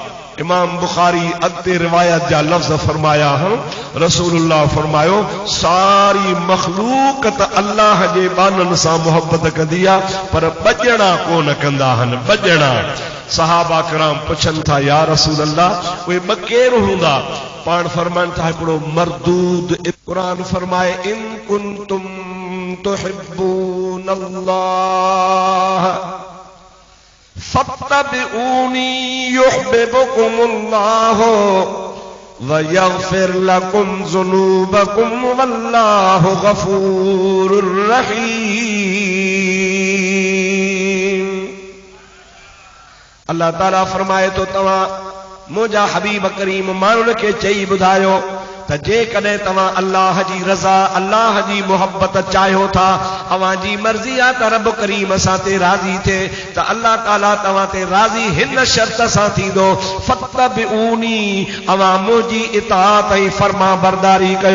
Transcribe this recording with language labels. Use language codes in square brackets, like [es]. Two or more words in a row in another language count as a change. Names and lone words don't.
[sd] इमाम बुखारी अॻिते रिवायत जा लफ़्ज़ फरमाया हूं, रसूलुल्लाह फरमायो, सारी मखलूक त अल्लाह जे बाननि सां मुहब्बत कंदी आहे, पर बजणा कोन कंदा आहिनि, बजणा। सहाबा किराम पुछनि था, [ar] يا رسول الله [sd] उहे ॿ केरु हूंदा? पाण फरमाइनि था, हिकिड़ो मरदूद। क़ुरान फरमाए, [ar] إن كنتم تحبون الله فاتبعوني يحببكم الله ويغفر لكم ذنوبكم والله غفور رحيم. [sd] अल्लाह ताला फरमाए तो, तव्हां मुंहिंजा हबीब करीम माण्हुनि खे चई ॿुधायो त जेकॾहिं तव्हां अल्लाह जी रज़ा, अल्लाह जी मुहब्बत चाहियो था, अव्हां जी मर्ज़ी आहे त रब करीम असां ते राज़ी थिए, त अल्लाह ताला तव्हां ते राज़ी हिन शर्त सां थींदो, फत्तबिऊनी, अव्हां मुंहिंजी इताअत ऐं फर्मा बरदारी कयो।